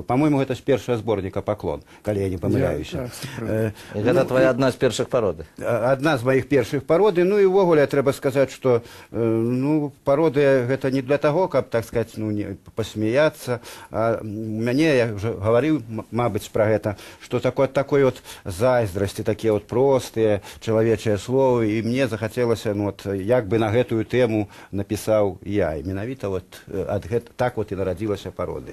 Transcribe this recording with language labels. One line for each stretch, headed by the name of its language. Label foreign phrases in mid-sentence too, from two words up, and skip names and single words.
Belarusian: По-моему, гэта з першага зборніка «Паклон», калі я не памыляюся. Гэта твоя адна з першых пароды. Адна з маіх першых пароды. Ну, і ўвогуле, трэба сказаць, што пародыя гэта не для таго, каб, так сказаць, пасмяяцца. А мяне, я ўжо говорил, мабыць, про гэта,
Russian: что такой вот
Belarusian: зайздрасці, такія вот простыя чалавечыя словы, і мне захацелася, як бы на гэтую тэму напісаў я. І менавіта вот так вот і нарадзілася пародыя.